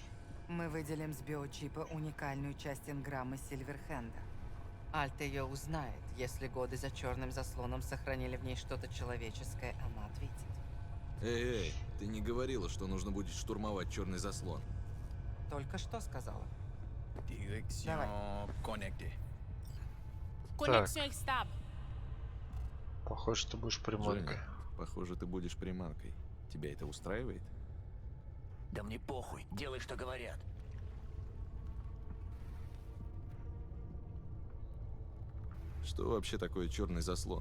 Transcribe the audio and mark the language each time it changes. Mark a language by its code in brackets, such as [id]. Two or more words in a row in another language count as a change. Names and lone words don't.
[ru] Мы выделим с биочипа уникальную часть энграммы Сильверхенда. Альт ее узнает. Если годы за черным заслоном сохранили в ней что-то человеческое, она ответит. Эй, ты не говорила, что нужно будет штурмовать черный заслон? Только что сказала. [fr] Direction connectée. Connexion stable. [ru] Похоже, ты будешь приманкой. Джонни, похоже, ты будешь приманкой. Тебя это устраивает? Да мне похуй, делай, что говорят. Что вообще такое черный заслон?